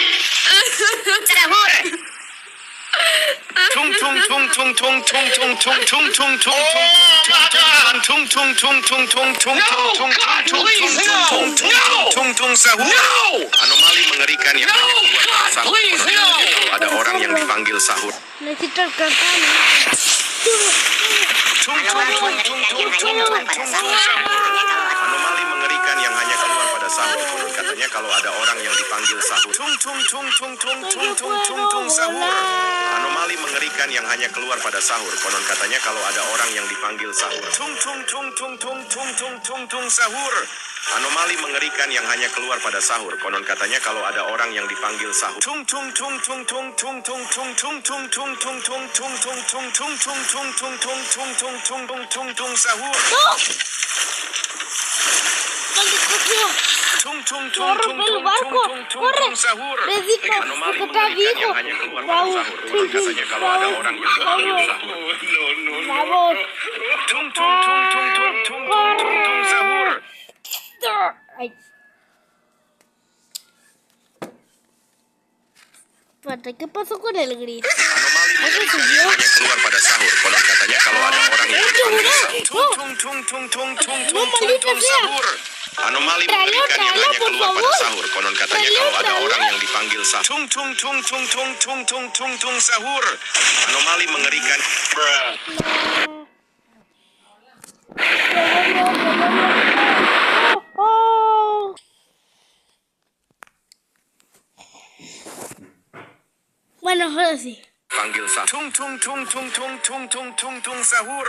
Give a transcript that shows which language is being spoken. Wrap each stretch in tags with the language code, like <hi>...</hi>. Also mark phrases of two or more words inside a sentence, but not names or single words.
<id>Sahur. Anomali mengerikan yang hanya keluar pada sahur. Kalau ada orang yang dipanggil sahur.</id> <es>Necesito el campana.</es> <id>Anomali mengerikan yang hanya keluar pada sahur. Konon katanya kalau ada orang yang dipanggil sahur. Sahur. Anomali mengerikan yang hanya keluar pada sahur. Konon katanya kalau ada orang yang dipanggil sahur. Sahur. Anomali mengerikan yang hanya keluar pada sahur. Konon katanya kalau ada orang yang dipanggil sahur. Sahur.</id> <es>¡Corre, el barco! ¡Corre! Necesito</es> <id>Anomali</id> <es>que está</es> <id>mengerikan</id> <es>vivo.</es> <id>yang hanya keluar pada sahur. Konon katanya kalau ada orang yang dipanggil sahur.</id> <es>Vamos.</es> <id>Sahur.</id> <es>Ay. Espérate, ¿qué pasó con el gris?</es> <id>Anomali mengerikan yang hanya keluar pada sahur. Konon katanya kalau ada orang yang dipanggil sahur. Tung tung tung tung tung tung tung tung sahur. Anomali mengerikan yang hanya keluar pada sahur. Konon katanya kalau ada orang yang dipanggil sahur. Tung tung tung tung tung tung tung tung tung sahur. Anomali mengerikan.</id> <es>Bueno, ahora sí.</es> <id>Panggil sahur. Tung tung tung tung tung tung tung tung tung sahur.</id>